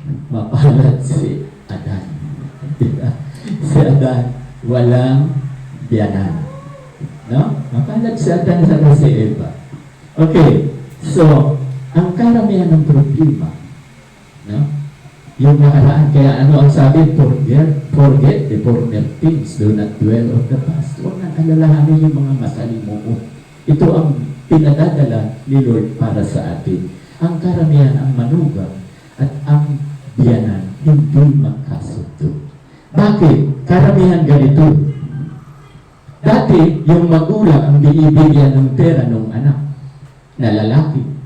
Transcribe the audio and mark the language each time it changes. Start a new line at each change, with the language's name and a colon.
Filipino: Mapalad si Adan. Diba? Si Adan walang biyanan. No? Mapalad si Adan sa si Eva. Okay. So, ang karamihan ng problema, no? Yung nakaraan, kaya ano ang sabi?
English: Forget the former things, do not dwell on the past.
Filipino: Huwag nang alalahanin yung mga masalimuot. Ito ang pinadadala ni Lord para sa atin. Ang karamihan, ang manugang at ang biyanan, hindi magkasundo. Bakit? Karamihan ganito. Dati, yung magulang ang binibigyan ng pera ng anak na lalaki.